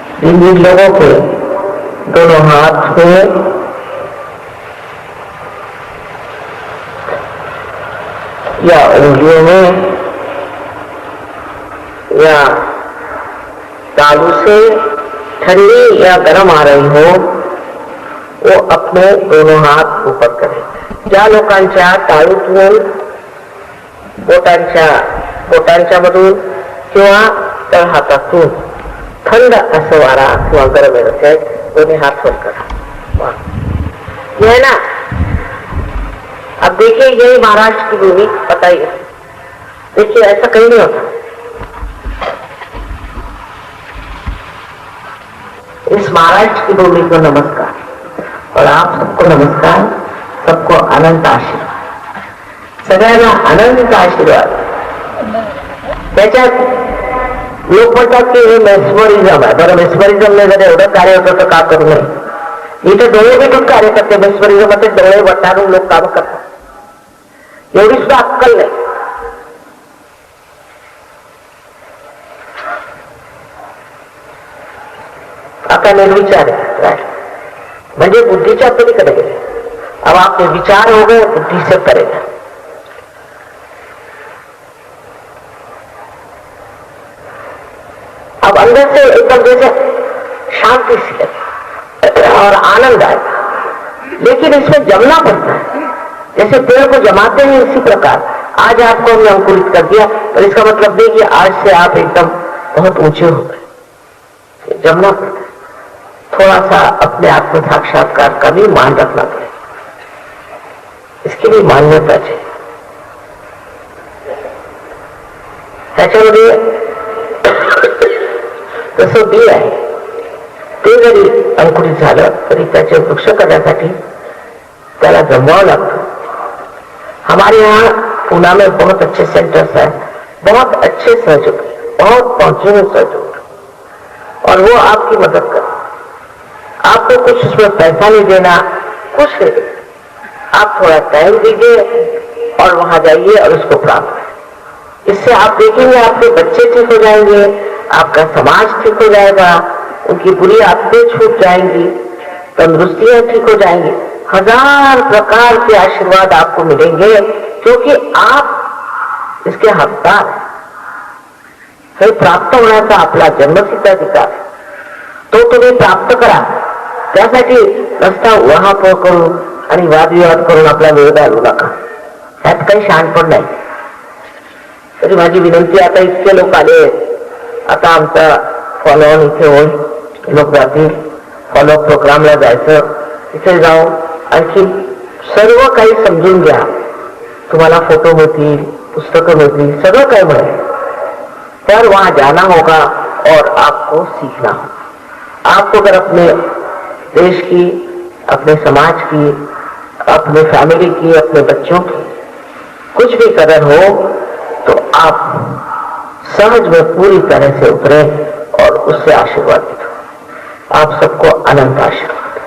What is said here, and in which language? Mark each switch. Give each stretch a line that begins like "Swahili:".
Hindi: इन लोगों के दोनों हाथ में या उंगलियों में या तालू से ठंडी या गर्म आ रही हो, वो अपने दोनों हात ऊपर करें.
Marathi: ज्या लोकांच्या ताळूतून बोटांच्या मधून किंवा तळहातातून थंड असं वारा किंवा गरम येत आहे, दोन्ही हाथ वर करा.
Hindi: ये है ना. अब देखिए, यही महाराष्ट्र की भूमि बताइए. देखिए, ऐसा कहीं नहीं होता. इस महाराष्ट्र की भूमि को नमस्कार, और आप सबको नमस्कार, सबको अनंत आशीर्वाद,
Marathi: सगळ्यांना अनंत आशीर्वाद. त्याच्यात लोक म्हणतात की हे मेस्मरिझम आहे. बरं, मेस्मरिझमने जर एवढं कार्य होतं तर का करू नये? इथे डोळे भेटून कार्य करते. मेस्मरिझममध्ये डोळे वटारून लोक काम करतात. एवढी सुद्धा अक्कल नाही. आता निर्विचार है, म्हणजे बुद्धीच्या पलीकडे गेले.
Hindi: अब आपके विचार हो गए, बुद्धि से करेगा. अब अंदर से एकदम जैसे शांति से और आनंद आएगा, लेकिन इसमें जमना पड़ता है. जैसे पेड़ को जमाते हैं इसी प्रकार आज आपको हमने अंकुरित कर दिया, पर इसका मतलब नहीं कि आज से आप एकदम बहुत ऊंचे हो गए. जमना पड़ता है. थोड़ा सा अपने आत्म साक्षात्कार का भी मान रखना पड़ेगा. इसके लिए मान्यता चाहिए.
Marathi: त्याच्यामध्ये तसं बी आहे, ते जरी अंकुरित झालं तरी त्याचे वृक्ष करण्यासाठी त्याला जमवावं लागतं.
Hindi: हमारे यहाँ पूना में बहुत अच्छे सेंटर्स हैं, बहुत अच्छे सहयोग, बहुत पहुंचे सहयोग, और वो आपकी मदद कर. आपको कुछ उसमें पैसा नहीं देना, कुछ नहीं देना. आप थोड़ा टाइम दीजिए और वहां जाइए और उसको प्राप्त करें. इससे आप देखेंगे आपके बच्चे ठीक हो जाएंगे, आपका समाज ठीक हो जाएगा, उनकी बुरी आदतें छूट जाएंगी, तंदुरुस्तियां ठीक हो जाएंगी. 1000 प्रकार के आशीर्वाद आपको मिलेंगे, क्योंकि आप इसके हकदार हैं.
Marathi: हे प्राप्त होण्याचा आपला जन्मसिद्ध अधिकार, तो तुम्ही प्राप्त करा. त्यासाठी रस्ता उहापोह करून आणि वादविवाद करून आपला वेळ घालवू नका. ह्यात काही शहाणपण नाही. तरी माझी विनंती, आता इतके लोक आले, आता आमचा फॉलोअन इथे होईल, लोक जातील, फॉलोअप प्रोग्रामला जायचं, तिथे जाऊन आणखी सर्व काही समजून घ्या. तुम्हाला फोटो मिळतील, पुस्तकं मिळतील, सगळं काही मिळेल.
Hindi: पर वहां जाना होगा और आपको सीखना होगा. आपको अगर अपने देश की, अपने समाज की, अपने फैमिली की, अपने बच्चों की कुछ भी कदर हो, तो आप सहज में पूरी तरह से उतरे और उससे आशीर्वादित हो. आप सबको अनंत आशीर्वाद.